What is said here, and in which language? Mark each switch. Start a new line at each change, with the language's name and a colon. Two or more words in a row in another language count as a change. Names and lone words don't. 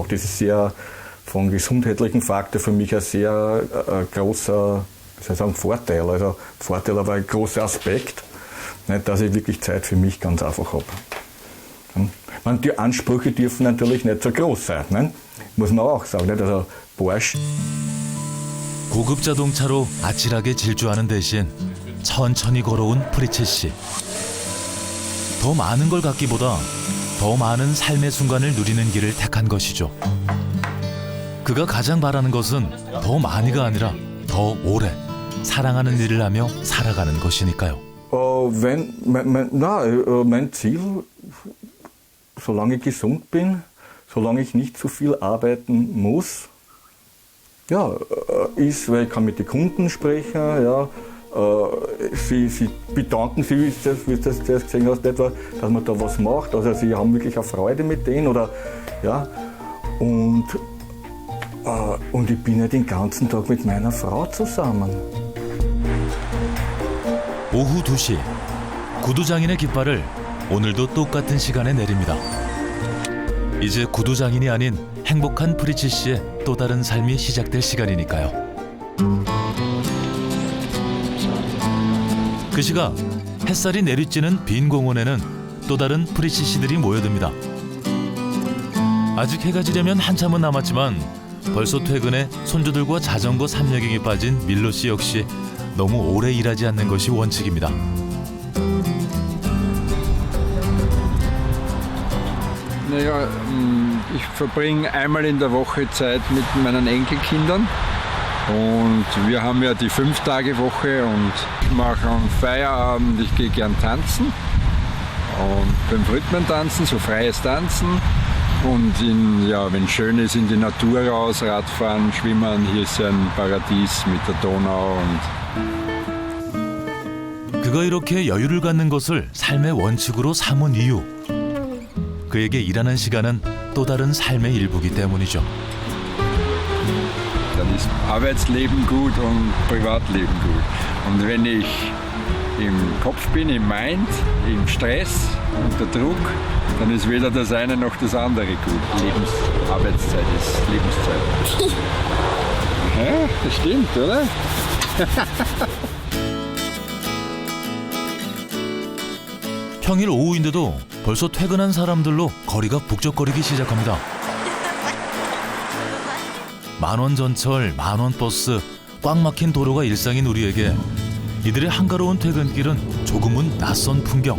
German: Das ist sehr von gesundheitlichen Faktor für mich ein sehr großer, wie soll ich sagen, Vorteil. Also Vorteil, aber ein großer Aspekt, nicht, dass ich wirklich Zeit für mich ganz einfach habe. Die Ansprüche dürfen natürlich nicht so groß sein, nicht? Muss man auch sagen. Nicht? Also Porsche.
Korean: 고급 자동차로 아찔하게 질주하는 대신 천천히 걸어온 프리츠 씨. 더 많은 걸 갖기보다 더 많은 삶의 순간을 누리는 길을 택한 것이죠. 그가 가장 바라는 것은 더 많이가 아니라 더 오래 사랑하는 일을 하며 살아가는 것이니까요.
German: Mein Ziel, solange ich gesund bin, solange ich nicht zu viel arbeiten muss, ja, ist, weil ich kann mit den Kunden sprechen, ja, sie bedanken sich, wie du das gesehen hast, etwa, dass man da was macht, also sie haben wirklich eine Freude mit denen, oder, ja, und ich bin ja den ganzen Tag mit meiner Frau zusammen.
Korean: 오후 2시, 구두장인의 깃발을 오늘도 똑같은 시간에 내립니다. 이제 구두장인이 아닌 행복한 프리츠 씨의 또 다른 삶이 시작될 시간이니까요. 그 시각 햇살이 내리쬐는 빈 공원에는 또 다른 프리츠 씨들이 모여듭니다. 아직 해가 지려면 한참은 남았지만 벌써 퇴근해 손주들과 자전거 삼여경에 빠진 밀로 씨 역시 너무 오래 일하지 않는 것이 원칙입니다.
German: Naja, ich verbringe einmal in der Woche Zeit mit meinen Enkelkindern und wir haben ja die 5-Tage-Woche und ich mache am Feierabend, ich gehe gern tanzen und beim Rhythmentanzen, so freies Tanzen und wenn es schön ist, in die Natur raus, Radfahren, Schwimmen, hier ist ja ein Paradies mit der Donau und
Korean: 그가 이렇게 여유를 갖는 것을 삶의 원칙으로 삼은 이유. 그에게 일하는 시간은 또 다른 삶의 일부이기 때문이죠.
German: Dann ist Arbeitsleben gut und Privatleben gut. Und wenn ich im Kopf bin, im Mind, im Stress, unter Druck, dann ist weder das eine noch das andere gut. Arbeitszeit ist Lebenszeit. Ja, das stimmt, oder?
Korean: 평일 오후인데도 벌써 퇴근한 사람들로 거리가 북적거리기 시작합니다. 만원 전철, 만원 버스, 꽉 막힌 도로가 일상인 우리에게 이들의 한가로운 퇴근길은 조금은 낯선 풍경.